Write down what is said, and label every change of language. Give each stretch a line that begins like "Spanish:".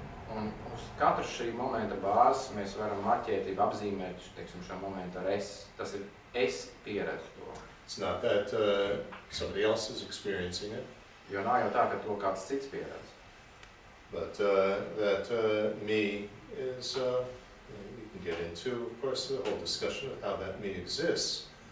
Latvian: Un uz katru šī momenta bāzes mēs varam marķēt, apzīmēt, teiksim, šo momentu ar es. Tas ir es pieredzu to.
English: It's not that somebody else is experiencing it.
Latvian: Jo nav jau tā, ka to kāds cits pieredz.
English: But that me is, we can get into, of course, the whole discussion of how that me exists.